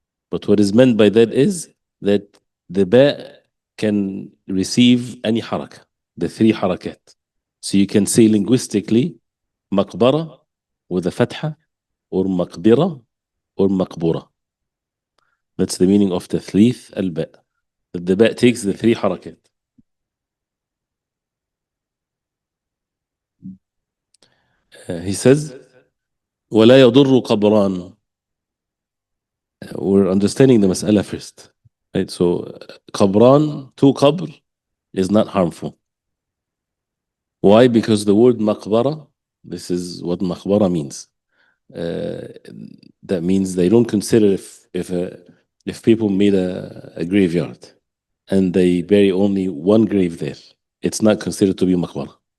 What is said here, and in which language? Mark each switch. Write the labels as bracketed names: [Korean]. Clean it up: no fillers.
[English] But what is meant by that is that the باء can receive any حركة, the three حركات. So you can say linguistically مقبرة with a فتحة, or مقبرة, or مقبورة. That's the meaning of [Arabic] تثليث الباء. [English] That the باء takes the three حركات. He says [Arabic] ولا يضر قبران. [English] We're understanding the مسألة first, right? So قبران, to qabr, is not harmful. Why? Because the word مقبرة, this is what مقبرة means. That means they don't consider if people made a graveyard and they bury only one grave there, it's not considered to be مقبرة.